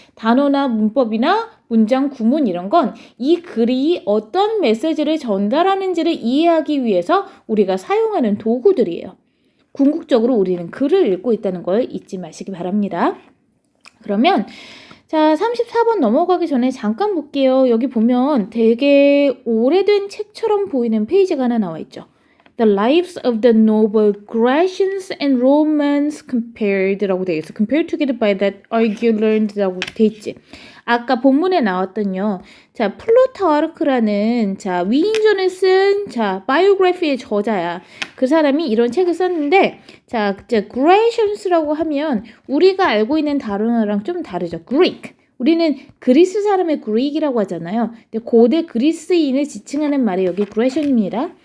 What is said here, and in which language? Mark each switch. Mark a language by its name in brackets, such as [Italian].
[Korean] 단어나 문법이나 문장 구문 이런 건 이 글이 어떤 메시지를 전달하는지를 이해하기 위해서 우리가 사용하는 도구들이에요. 궁극적으로 우리는 글을 읽고 있다는 걸 잊지 마시기 바랍니다. 그러면 자, 34번 넘어가기 전에 잠깐 볼게요. 여기 보면 되게 오래된 책처럼 보이는 페이지가 하나 나와 있죠. [English] The lives of the noble Grecians and Romans compared [Korean] 라고 되어 있어. [English] compared together by that argument [Korean] 라고 되어 있지. 아까 본문에 나왔던요. 자, 플루타르크라는 자, 위인전을 쓴 자, 바이오그래피의 저자야. 그 사람이 이런 책을 썼는데 자, Grecians라고 하면 우리가 알고 있는 단어랑 좀 다르죠. [English] Greek. [Korean] 우리는 그리스 사람의 그릭이라고 하잖아요. 근데 고대 그리스인을 지칭하는 말이 여기 Grecian입니다.